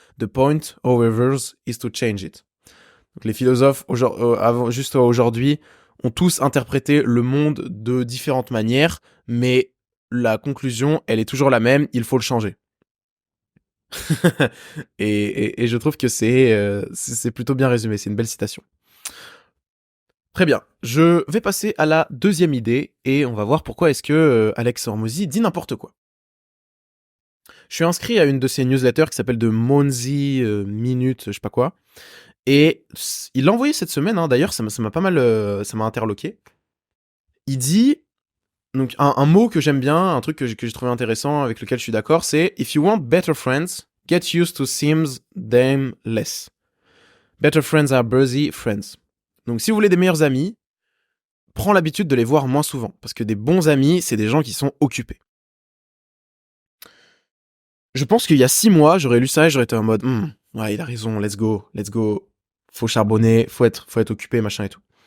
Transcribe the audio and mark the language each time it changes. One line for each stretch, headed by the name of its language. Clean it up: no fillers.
English: The point, however, is to change it.
French: Donc les philosophes juste aujourd'hui ont tous interprété le monde de différentes manières, mais la conclusion, elle est toujours la même, il faut le changer. et je trouve que c'est plutôt bien résumé, c'est une belle citation. Très bien, je vais passer à la deuxième idée et on va voir pourquoi est-ce que Alex Hormozy dit n'importe quoi. Je suis inscrit à une de ses newsletters qui s'appelle de Monzi Minute, je sais pas quoi. Et il l'a envoyé cette semaine, hein, d'ailleurs, ça m'a pas mal, ça m'a interloqué. Il dit, donc un mot que j'aime bien, un truc que j'ai trouvé intéressant, avec lequel je suis d'accord, c'est
English: If you want better friends, get used to seems them less. Better friends are busy friends.
French: Donc si vous voulez des meilleurs amis, prends l'habitude de les voir moins souvent, parce que des bons amis, c'est des gens qui sont occupés. Je pense qu'il y a 6 mois, j'aurais lu ça et j'aurais été en mode, ouais, il a raison,
English: let's go,
French: faut charbonner, faut être occupé, machin et tout.